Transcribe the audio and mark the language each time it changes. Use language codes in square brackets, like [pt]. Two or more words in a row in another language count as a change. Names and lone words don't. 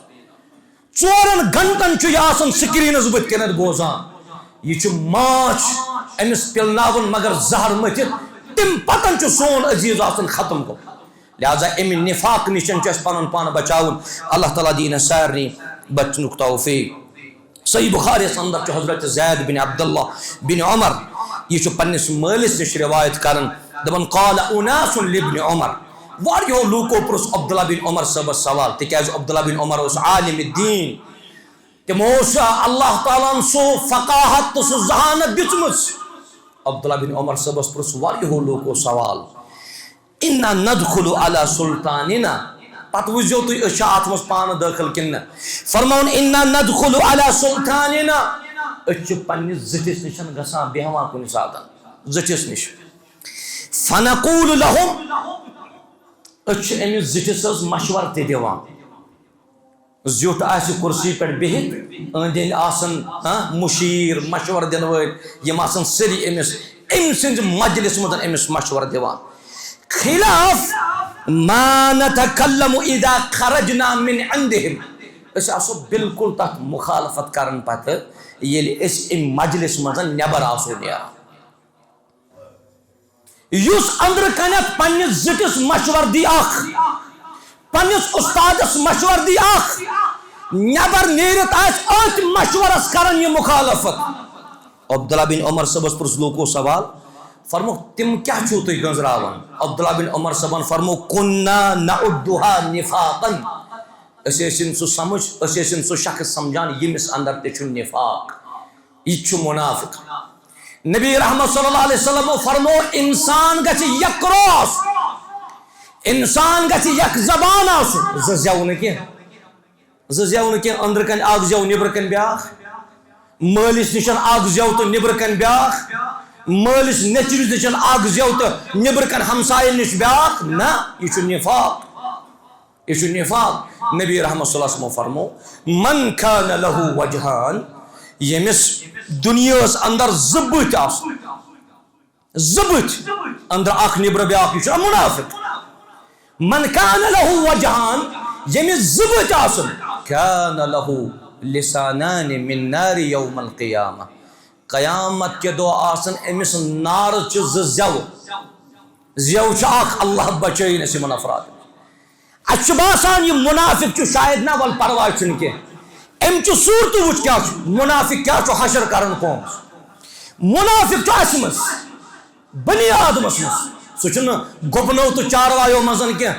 [ks] 4 گنٹن چھُ یہِ آسان سکریٖنس بٕتھِ کَنٮ۪تھ بوزان. یہِ چھُ ماچھ أمِس پِلناوُن مگر زہر مٔتھِتھ تمہِ پتن چھُ سون عزیز آسان ختم گوٚمُت. لہذا امہِ نفاق نِش چھُ اَسہِ پنُن پان بچاوُن. اللہ تعالیٰ دِیِن اَسہِ سارنٕے بچنُک توفیق. صحیح بخاریس اندر چھُ حضرت زید بن عبداللہ بن عمر یہ چھُ پننس مٲلِس نِش روایت کران دپان [ar] قال اناس لابن عمر. [ks] واریاہو لوٗکو پرُژھ عبداللہ بن عمر صٲبس سوال تِکیازِ عبداللہ بن عمر اوس عالم الدین. تِمو اوس اللہ تعالیٰ ہن سُہ فقاہت تہٕ سُہ ذہانت دِژمٕژ. عبداللہ بن عمر صٲبس پرُژھ واریاہو لوٗکو سوال [ar] انا ندخل علی سلطاننا. [ks] پتہٕ وٕچھزیو تُہۍ أسۍ چھا اتھ منٛز پانہٕ دٲخل کِنہٕ نہ. [ar] فرماوُن انا ندخل علی سلطاننا. [ks] أسۍ چھِ پننِس زِٹھِس نِش گژھان بیٚہوان کُنہِ ساتہٕ زِٹھِس نِش. [ar] فنقول لهم. [ks] أسۍ چھِ أمِس زِٹھِس حظ مشورٕ تہِ دِوان. زیُٹھ آسہِ کُرسی پٮ۪ٹھ بِہِتھ أنٛدۍ أنٛدۍ آسان مُشیٖر مشورٕ دِنہٕ وٲلۍ یِم آسان سٲری أمِس أمۍ سٕنٛدِ مجلِس منٛز أمِس مشورٕ دِوان. [ar] خلاف ما نتکلم اذا خرجنا من عندهم. [ks] أسۍ آسو بالکل تتھ مخالفت کران پتہٕ ییٚلہِ أسۍ امہِ مجلس منٛز نٮ۪بر آسو نیران. یُس أنٛدرٕ کَنٮ۪تھ پننِس زِٹھِس مشورٕ دی اکھ پننِس استادس مشورٕ دی اکھ نٮ۪بر نیٖرِتھ آسہِ أتھۍ مشورس کران یہِ مخالفت. عبداللہ بن عمر صٲبس پرُژھ لوٗکو سوال فرموکھ تِم کیٛاہ چھِو تُہۍ گنٛزراوان؟ عبداللہ بن عمر صٲبن فرموکھ [ar] كُنَّا نَعُدُّهَا نِفاقًا. [ks] أسۍ ٲسِن سُہ سمجھ أسۍ ٲسِن سُہ شخص سمجھان ییٚمِس اندر تہِ چھُ نفاق یہِ چھُ منافق. نبی رحمت [ar] صلی اللہ علیہ وسلم [ks] فرمو انسان گژھِ یکرو آسُن انسان گژھِ یک زبان آسُن. زٕ زٮ۪و نہٕ کینٛہہ أنٛدرٕ کَنۍ اکھ زٮ۪و نیٚبرٕ کَنۍ بیٛاکھ مٲلِس نِش اکھ زٮ۪و تہٕ نیٚبرٕ کَنۍ بیٛاکھ مٲلِس نیٚچوِس نِش اکھ زٮ۪و تہٕ نیٚبرٕ کَنۍ ہمساین نِش بیٛاکھ. نہ یہِ چھُ نفاق یہ چھُ نفاق. نبی رحمت [ar] صلی اللہ علیہ وسلم فرمو من کان لہو وجہان. [ks] ییٚمِس دُنیاہس اندر زٕ بٕتھۍ آسن زٕ بٕتھۍ اندر اکھ نیٚبرٕ بیٛاکھ یہِ چھُ منافق. [ar] من کان لہو وجہان [ks] ییٚمِس زٕ بٕتھۍ آسن [ar] کان لہو لسانان من نار یوم القیامہ. [ks] قیامت کے دۄہ آسن أمِس نارٕچہِ زٕ زٮ۪وٕ. زٮ۪و چھِ اکھ اللہ بچٲیِن اَسہِ یِمن افرادن. اَسہِ چھُ باسان یہِ منافق چھُ شاید نہ وَلہٕ پرواے چھُنہٕ کینٛہہ أمۍ چھُ صوٗرتہٕ وٕچھ کیٛاہ چھُ منافق کیٛاہ چھُ حشر کران قومس. منافق چھُ اَسہِ منٛز بنی آدمس منٛز سُہ چھُنہٕ گُپنو تہٕ چاروایو منٛز کینٛہہ.